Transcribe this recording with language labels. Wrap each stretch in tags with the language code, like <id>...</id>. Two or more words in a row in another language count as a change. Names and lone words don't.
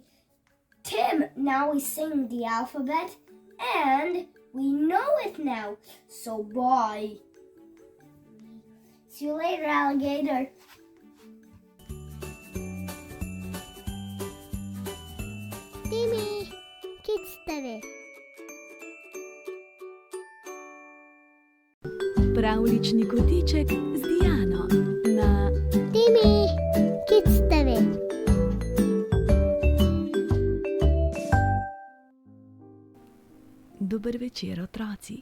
<en>Tim, now we sing the alphabet and we know it now. So bye. See you later, alligator. Timmy, Kidstave.</en> <sl>Pravljični kotiček z Diano na Timmy, Kidstave. Dober večer, otroci.</sl>